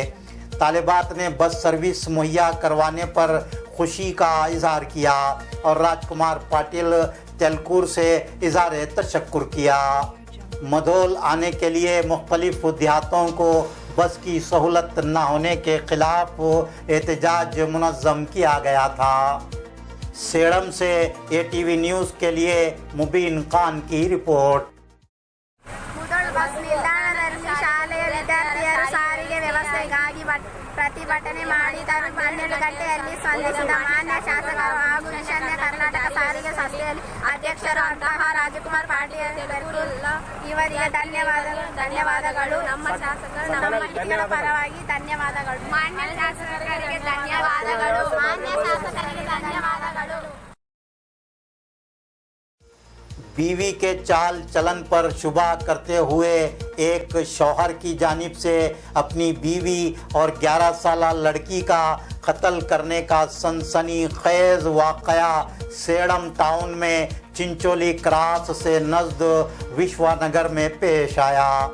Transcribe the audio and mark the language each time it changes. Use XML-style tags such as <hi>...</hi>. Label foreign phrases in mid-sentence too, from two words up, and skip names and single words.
<ur>طالبات نے بس سروس مہیا کروانے پر خوشی کا اظہار کیا اور راجکمار پاٹل تیلکور سے اظہار تشکر کیا. مدھول آنے کے لیے مختلف دیہاتوں کو بس کی سہولت نہ ہونے کے خلاف احتجاج منظم کیا گیا تھا. سیڈم سے ATV نیوز کے لیے مبین خان کی رپورٹ.</ur> <kn>ಮುಧೋಳ್ ಬಸ್ ನಿಲ್ದಾಣದಲ್ಲಿ ಶಾಲೆಯ ವಿದ್ಯಾರ್ಥಿಯರು ಸಾರಿಗೆ ವ್ಯವಸ್ಥೆಗಾಗಿ ಪ್ರತಿಭಟನೆ ಮಾಡಿದರು. 12 ಗಂಟೆಯಲ್ಲಿ ಸ್ಪಂದಿಸಿದ ಮಾನ್ಯ ಶಾಸಕರು ಹಾಗೂ ಈಶಾನ್ಯ ಕರ್ನಾಟಕ ಸಾರಿಗೆ ಸಂಸ್ಥೆಯಲ್ಲಿ ಅಧ್ಯಕ್ಷರು ಅಂತಹ ರಾಜಕುಮಾರ್ ಪಾಟೀಲ್ ಇವರಿಗೆ ಧನ್ಯವಾದಗಳು. ನಮ್ಮ ಶಾಸಕರು ನಮ್ಮ ಗಿರಿಗಳ ಪರವಾಗಿ ಧನ್ಯವಾದಗಳು. ಮಾನ್ಯ ಶಾಸಕರಿಗೆ ಧನ್ಯವಾದಗಳು. ಮಾನ್ಯ ಶಾಸಕರಿಗೆ ಧನ್ಯವಾದಗಳು.</kn> <ur>بیوی کے چال چلن پر شبہ کرتے ہوئے ایک شوہر کی جانب سے اپنی بیوی اور 11 سالہ لڑکی کا قتل کرنے کا سنسنی خیز واقعہ سیڈم ٹاؤن میں چنچولی کراس سے نزد وشوا نگر میں پیش آیا.</ur>